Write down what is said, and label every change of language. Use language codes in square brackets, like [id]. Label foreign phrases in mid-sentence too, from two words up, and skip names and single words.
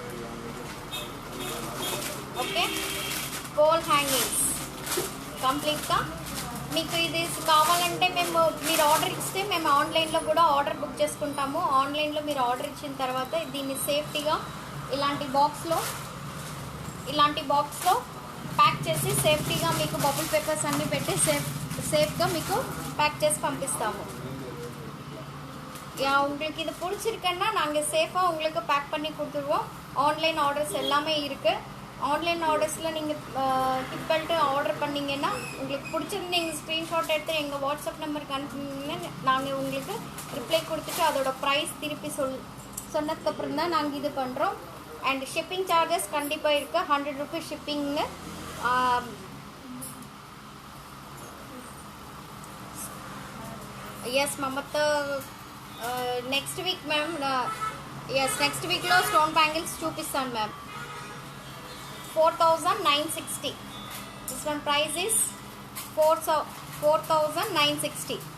[te] ఓకే, [en] pole hangings [te] కంప్లీట్గా మీకు ఇది కావాలంటే మీరు ఆర్డర్ ఇస్తే మేము ఆన్లైన్లో కూడా ఆర్డర్ బుక్ చేసుకుంటాము. ఆన్లైన్లో మీరు ఆర్డర్ ఇచ్చిన తర్వాత దీన్ని సేఫ్టీగా ఇలాంటి బాక్స్లో ప్యాక్ చేసి సేఫ్టీగా మీకు [en] bubble papers [te] అన్నీ పెట్టి சேஃப்గా మీకు பேக் చేసి పంపిస్తాము. [ta] உங்களுக்கு இது பிடிச்சிருக்குன்னா நாங்கள் சேஃபாக உங்களுக்கு பேக் பண்ணி கொடுத்துருவோம். [en] online orders [ta] எல்லாமே இருக்குது. ஆன்லைன் ஆர்டர்ஸில் நீங்கள் [en] hip belt [ta] ஆர்டர் பண்ணிங்கன்னா உங்களுக்கு பிடிச்சிருந்து நீங்கள் ஸ்க்ரீன்ஷாட் எடுத்து எங்கள் வாட்ஸ்அப் நம்பருக்கு அனுப்புனீங்கன்னா நாங்கள் உங்களுக்கு ரிப்ளை கொடுத்துட்டு அதோட ப்ரைஸ் திருப்பி சொன்னதுக்கப்புறம் தான் நாங்கள் இது பண்ணுறோம். [en] and shipping charges [ta] கண்டிப்பாக இருக்குது. 100 rupees ஷிப்பிங்கு. [en] yes Mamatha next week ma'am. [te] ఎస్, [en] next week stone bangles [te] చూపిస్తాను మ్యామ్. [en] 4960. this one price is 4960.